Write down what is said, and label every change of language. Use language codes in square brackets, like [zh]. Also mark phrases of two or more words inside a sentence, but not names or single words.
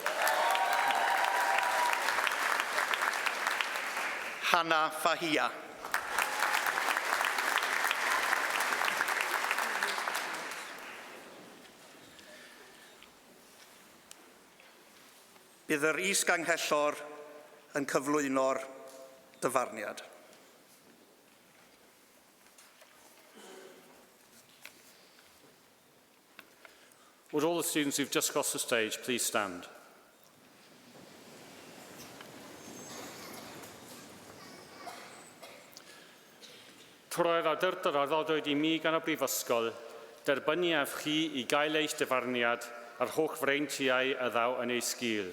[cy] Hannah Fahia. Bydd yr is-ganghellor yn cyflwyno'r dyfarniad. [en] Would all the students who've just crossed the stage please stand? [cy] Trwy'r awdurdod arddodwyd I mi gan y Brifysgol, derbyniaf chi I gael eich dyfarniad a'r holl freintiau y ddaw yn ei sgil.